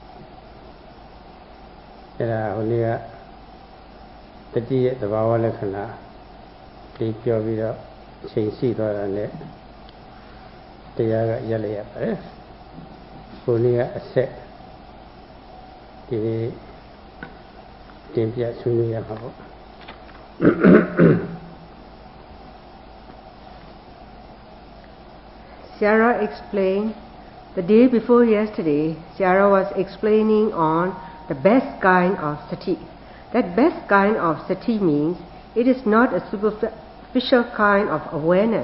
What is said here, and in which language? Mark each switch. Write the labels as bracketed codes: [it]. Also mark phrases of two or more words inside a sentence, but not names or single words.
[my] အဲ့ဒါဟိုနေ့ကတတိရဲ့သဘာဝလက္ခဏာဒီပြောပြီးတော့အချိန်ရှိသွားတာနဲ့တရားကရက်လိုက်ရပါတယ်ဟိုနေ့ကအဆက်ဒီနေ့တင်ပြဆွေးနွေးရမှာပေါ့ [en] Sarah explained the day before yesterday. Sarah was explaining on the best kind of sati. That best kind of sati means it is not a superficial kind of awareness.